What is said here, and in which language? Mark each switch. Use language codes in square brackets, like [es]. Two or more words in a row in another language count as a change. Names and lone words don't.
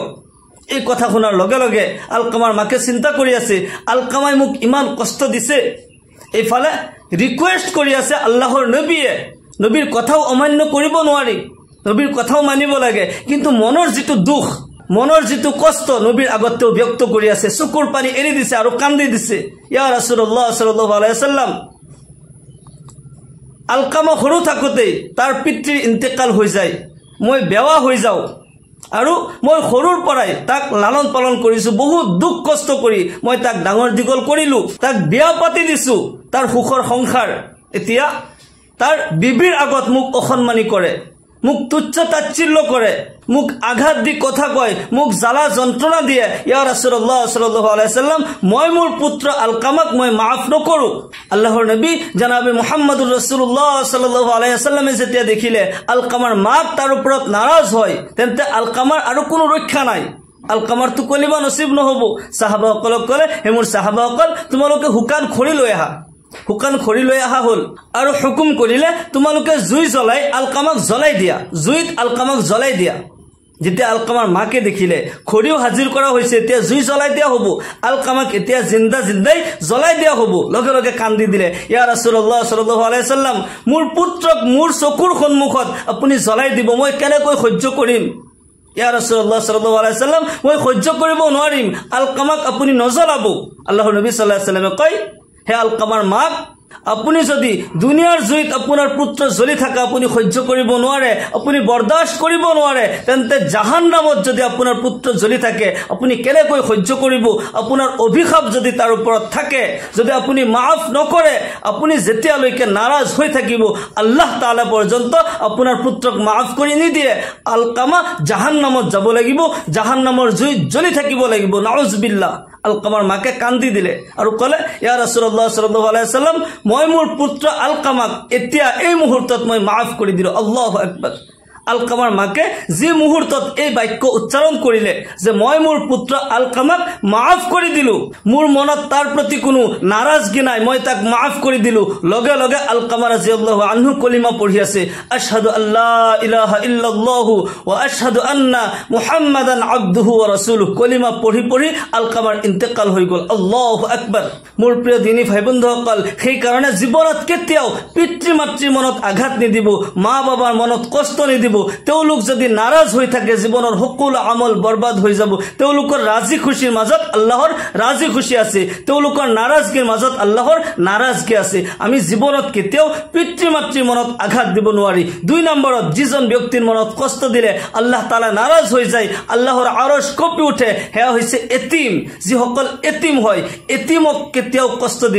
[as] এই কথা শুনাৰ লগে লগে আলকামাৰ মাকে চিন্তা কৰি আছে, আলকামাই মোক ইমান কষ্ট দিছে, এইফালে ৰিকুৱেষ্ট কৰি আছে আল্লাহৰ নবীয়ে। নবীৰ কথাও অমান্য কৰিব নোৱাৰি, নবীৰ কথাও মানিব লাগে, কিন্তু মনৰ যিটো দুখ, মনৰ যিটো কষ্ট নবীৰ আগতেও ব্যক্ত কৰি আছে, চকুৰ পানী এৰি দিছে আৰু কান্দি দিছে। [ar] يا رسول الله صلى الله عليه وسلم, [as] আলকামা সৰু থাকোঁতেই তাৰ পিতৃৰ ইন্তেকাল হৈ যায়, মই বেৱা হৈ যাওঁ, আৰু মই সৰুৰ পৰাই তাক লালন পালন কৰিছো, বহুত দুখ কষ্ট কৰি মই তাক ডাঙৰ দীঘল কৰিলো, তাক বিয়া পাতি দিছো, তাৰ সুখৰ সংসাৰ। এতিয়া তাৰ বিবিৰ আগত মোক অসন্মানী কৰে, মোক তুচ্ছ তাচ্ছিল্য কৰে, মোক আঘাত দি কথা কয়, মোক জ্বালা যন্ত্ৰণা দিয়ে। [ar] يا رسول الله صلى الله عليه وسلم, [as] মই মোৰ পুত্ৰ আলকামাক মই মাফ নকৰো। আল্লাহৰ নবী জনাবে [ar] محمد رسول الله صلى الله عليه وسلم [as] যেতিয়া দেখিলে আলকামাৰ মাক তাৰ ওপৰত নাৰাজ হয়, তেন্তে আলকামাৰ আৰু কোনো ৰক্ষা নাই, আলকামাৰ তো কলিমা নসিব নহব। সাহাবাসকলক ক'লে, হে মোৰ সাহাবাসকল, তোমালোকে শুকান খৰি লৈ আহা। শুকান খৰি লৈ অহা হ'ল আৰু হুকুম কৰিলে, তোমালোকে জুই জ্বলাই আলকামাক জ্বলাই দিয়া, জুইত আলকামাক জ্বলাই দিয়া। যেতিয়া আলকামাৰ মাকে দেখিলে খৰিও হাজিৰ কৰা হৈছে, এতিয়া জুই জ্বলাই দিয়া হ'ব, আলকামাক এতিয়া জিন্দাই জ্বলাই দিয়া হ'ব, লগে লগে কান্দি দিলে, [ar] يا رسول الله صلى الله عليه وسلم, [as] মোৰ পুত্ৰক মোৰ চকুৰ সন্মুখত আপুনি জ্বলাই দিব, মই কেনেকৈ সহ্য কৰিম? [ar] يا رسول الله صلى الله عليه وسلم, [as] মই সহ্য কৰিব নোৱাৰিম, আলকামাক আপুনি নজ্বলাব। আল্লাহৰ নবী [ar] صلى الله عليه وسلم [as] কয়, হে আলকামাৰ মাক, আপুনি যদি দুনিয়াৰ জুইত আপোনাৰ পুত্ৰ জ্বলি থাকে আপুনি সহ্য কৰিব নোৱাৰে, আপুনি বৰদাস্ত কৰিব নোৱাৰে, তেন্তে জাহান্নামত যদি আপোনাৰ পুত্ৰ জ্বলি থাকে আপুনি কেনেকৈ সহ্য কৰিব? আপোনাৰ অভিশাপ যদি তাৰ ওপৰত থাকে, যদি আপুনি মাফ নকৰে, আপুনি যেতিয়ালৈকে নাৰাজ হৈ থাকিব আল্লাহ তাআলা পৰ্যন্ত আপোনাৰ পুত্ৰক মাফ কৰি নিদিয়ে, আলকামা জাহান্নামত যাব লাগিব, জাহান্নামৰ জুইত জ্বলি থাকিব লাগিব, নাউজুবিল্লাহ। আলকামাৰ মাকে কান্দি দিলে আৰু ক'লে, [ar] يا رسول الله صلى الله عليه وسلم, [as] মই মোৰ পুত্ৰ আলকামাক এতিয়া এই মুহূৰ্তত মই মাফ কৰি দিলো। [ar] الله أكبر. [as] আলকামাৰ মাকে যি মুহূৰ্তত এই বাক্য উচ্চাৰণ কৰিলে যে মই মোৰ পুত্ৰ আলকামাক মাফ কৰি দিলো, মোৰ মনত তাৰ প্ৰতি কোনো নাৰাজগী নাই, মই তাক মাফ কৰি দিলো, লগে লগে আলকামা [ar] رضي الله عنه [as] কলিমা পঢ়ি আছে, [ar] أشهد أن لا إله إلا الله وأشهد أن محمدا عبده ورسوله. [as] কলিমা পঢ়ি পঢ়ি আলকামাৰ ইন্তেকাল হৈ গ'ল। [ar] الله أكبر. [as] মোৰ প্ৰিয় দিনী ভাই বন্ধুসকল, সেইকাৰণে জীৱনত কেতিয়াও পিতৃ মাতৃৰ মনত আঘাত নিদিব, মা বাবাৰ মনত কষ্ট নিদিব, তেওঁলোক যদি নাৰাজ হৈ থাকে জীৱনৰ সকলো আমল বৰবাদ হৈ যাব তেওঁলোকৰ ৰাজি খুশিৰ মাজত আল্লাহৰ ৰাজি খুশি আছে তেওঁলোকৰ নাৰাজগিৰ মাজত আল্লাহৰ নাৰাজগি আছে আমি জীৱনত কেতিয়াও পিতৃ মাতৃৰ মনত আঘাত দিব নোৱাৰি দুই নম্বৰত যিজন ব্যক্তিৰ মনত কষ্ট দিলে আল্লাহ তাআলা নাৰাজ হৈ যায় আল্লাহৰ আৰশ কঁপি উঠে হেয়া হৈছে এতিম যিসকল এতিম হয় এতিমক কেতিয়াও কষ্ট দিব